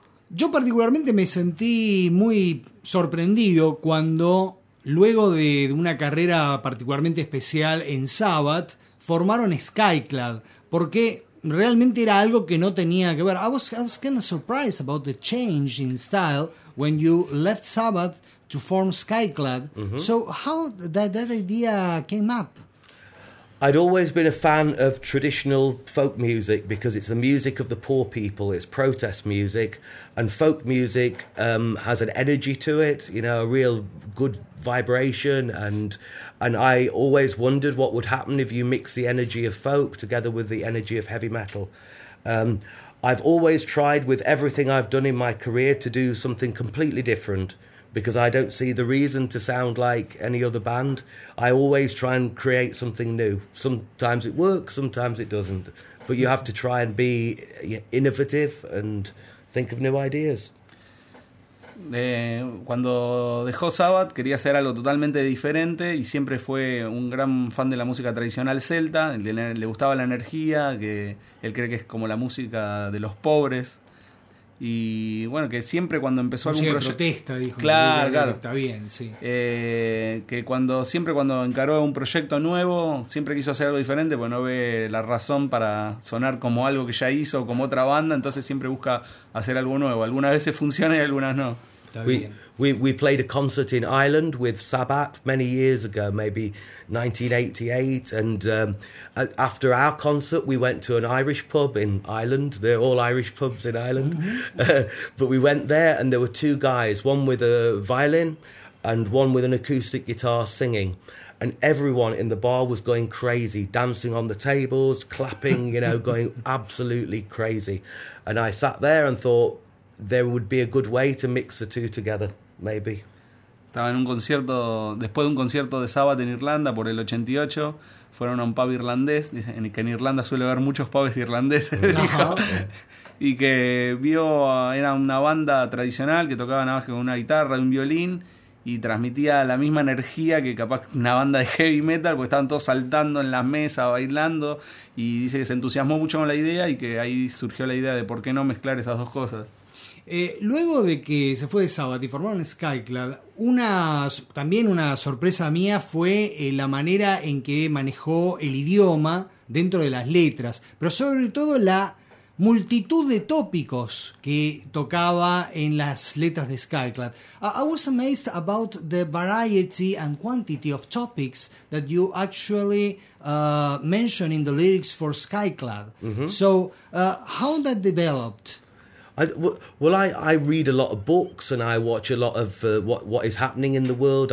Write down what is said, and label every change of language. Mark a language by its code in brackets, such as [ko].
[es] Yo particularmente me sentí muy sorprendido cuando, luego de una carrera particularmente especial en Sabbath, formaron Skyclad, porque realmente era algo que no tenía que ver. [en] I was kind of surprised about the change in style when you left Sabbath to form Skyclad. So how that idea came up? I'd always been a fan of traditional folk music because it's the music of the poor people, it's protest music, and folk music has an energy to it, you know, a real good vibration, and I always wondered what would happen if you mix the energy of folk together with the energy of heavy metal. I've always tried with everything I've done in my career to do something completely different, because I don't see the reason to sound like any other band. I always try and create something new. Sometimes it works, sometimes it doesn't. But you have to try and be innovative and think of new ideas. [es] Cuando dejó Sabbath, quería hacer algo totalmente diferente y siempre fue un gran fan de la música tradicional celta. Le gustaba la energía, que él cree que es como la música de los pobres. Y bueno, que siempre cuando empezó algún proyecto... protesta, dijo. Claro. Está bien, sí. Que cuando encaró un proyecto nuevo, siempre quiso hacer algo diferente, porque no ve la razón para sonar como algo que ya hizo, como otra banda, entonces siempre busca hacer algo nuevo. Algunas veces funciona y algunas no. Está bien. [en] We played a concert in Ireland with Sabbath many years ago, maybe 1988, and after our concert we went to an Irish pub in Ireland. They're all Irish pubs in Ireland. But we went there and there were two guys, one with a violin and one with an acoustic guitar singing, and everyone in the bar was going crazy, dancing on the tables, clapping, you know, going absolutely crazy. And I sat there and thought there would be a good way to mix the two together, maybe. [es] Estaba en un concierto, después de un concierto de Sabbath en Irlanda por el 88, fueron a un pub irlandés, que en Irlanda suele haber muchos pubs irlandeses, y que vio, era una banda tradicional que tocaba nada más que con una guitarra y un violín, y transmitía la misma energía que capaz una banda de heavy metal, porque estaban todos saltando en las mesas, bailando, y dice que se entusiasmó mucho con la idea y que ahí surgió la idea de por qué no mezclar esas dos cosas. Luego de que se fue de Sabbath y formaron Skyclad, una sorpresa mía fue la manera en que manejó el idioma dentro de las letras, pero sobre todo la multitud de tópicos que tocaba en las letras de Skyclad. [en] I was amazed about the variety and quantity of topics that you actually mentioned in the lyrics for Skyclad. Mm-hmm. So how that developed? I read a lot of books and I watch a lot of what is happening in the world.